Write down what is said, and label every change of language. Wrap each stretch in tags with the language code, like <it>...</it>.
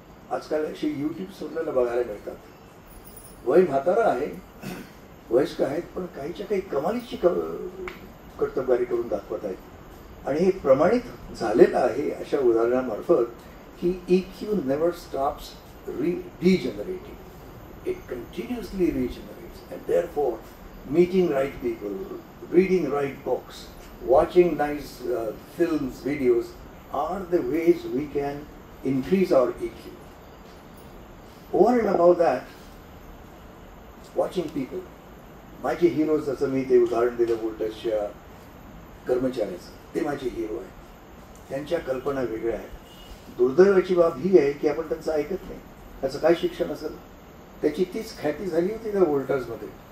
<mr>आजकाल अशी यूट्यूब आपल्याला बघायला मिळतात. वय म्हातारा आहे, वयस्क आहेत, पण काहीच्या काही कमालीची कर्तबगारी करून दाखवत आहेत. आणि हे प्रमाणित झालेलं आहे अशा उदाहरणामार्फत की EQ</mr> <en>Never stops degenerating. It continuously regenerates, and therefore meeting right people, reading right books, watching nice films, videos are the ways we can increase our EQ. Over and above that, watching people.</en> <mr>माझे heroes, जसं मी ते उदाहरण दिलं वोल्टासच्या कर्मचाऱ्याचं, ते माझे hero आहेत. त्यांच्या कल्पना वेगळ्या आहेत. दुर्दैवाची बाब ही आहे की आपण त्यांचं ऐकत नाही. त्याचं काय शिक्षण असेल? त्याची तीच ख्याती झाली होती त्या वोल्टासमध्ये.</mr>